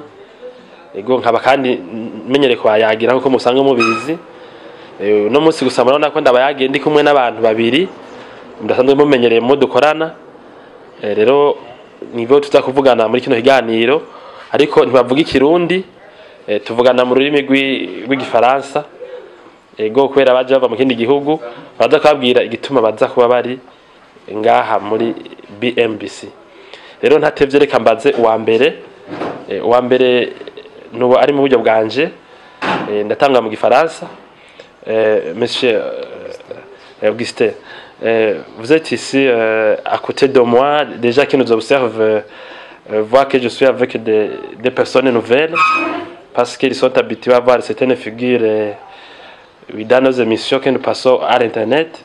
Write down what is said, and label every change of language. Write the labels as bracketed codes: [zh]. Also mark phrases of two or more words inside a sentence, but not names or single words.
[rn] ego nkaba kandi menyereye kwayagira nkuko musanga mubizi no munsi gusa murabona ko ndabayagiye ndi kumwe n'abantu babiri ndasanzwe mumenyereye mu dukorana rero nibo tutakuvugana muri kino kiganiro ariko ntibavuga ikirundi tuvugana mu rurimi rw'igifaransa ego kwera baje bava mu kindi gihugu baza kwabwira igituma baza kuba bari ngaha muri BMBC. Rero ntatevye reka mbaze uwa mbere nubo ari mu buryo bwanje ndatanga mu gifaransa [fr] monsieur Augustin, vous êtes ici à côté de moi, déjà qui nous observe voit que je suis avec des personnes nouvelles parce qu'ils sont habitués à voir certaines figures dans nos émissions que nous passons à l'internet.